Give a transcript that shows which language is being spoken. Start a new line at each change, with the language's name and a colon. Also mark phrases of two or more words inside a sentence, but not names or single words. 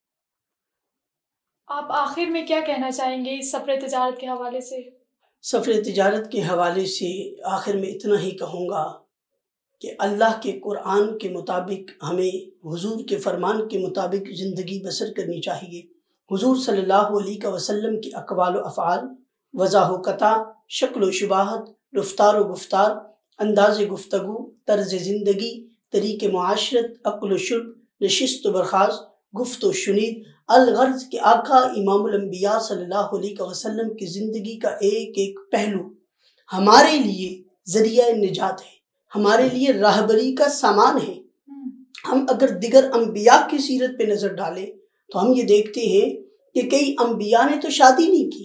Urdu: آپ آخر میں کیا کہنا چاہیں گے اس سفر تجارت کے حوالے سے؟ سفر تجارت کے حوالے سے آخر میں اتنا ہی کہوں گا کہ اللہ کے قرآن کے مطابق ہمیں حضور کے فرمان کے مطابق زندگی بسر کرنی چاہیے۔ حضور صلی اللہ علیہ وسلم کی اقوال و افعال، وضاح و قطع، شکل و شباہت، رفتار و گفتار، انداز گفتگو، طرز زندگی، طریق معاشرت، عقل و شرب، نشست و برخاست، گفت و شنید، الغرض کہ آقا امام الانبیاء صلی اللہ علیہ وسلم کی زندگی کا ایک ایک پہلو ہمارے لیے ذریعہ نجات ہے، ہمارے لیے راہبری کا سامان ہے۔ ہم اگر دیگر انبیاء کی سیرت پہ نظر ڈالیں تو ہم یہ دیکھتے ہیں کہ کئی انبیاء نے تو شادی نہیں کی۔